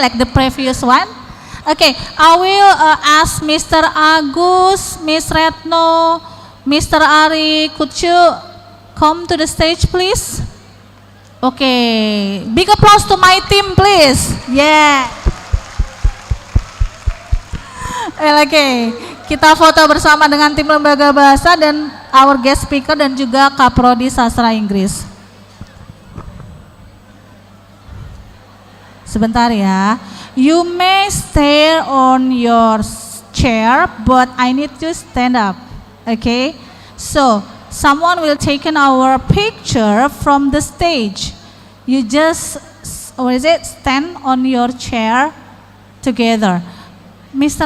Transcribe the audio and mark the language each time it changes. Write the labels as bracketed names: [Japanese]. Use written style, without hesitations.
[English] Like the previous one. Okay, I will ask Mr. Agus, Miss Retno, Mr. Ari, could you come to the stage, please? Okay, big applause to my team, please. Yeah. [Indonesian] Okay, kita foto bersama dengan tim Lembaga Bahasa dan [English] our guest speaker [Indonesian] dan juga Kaprodi Sastra Inggris. Sebentar ya. [English] You may stay on your chair, but I need to stand up. Okay? So, someone will take our picture from the stage. You just, stand on your chair together. Mr.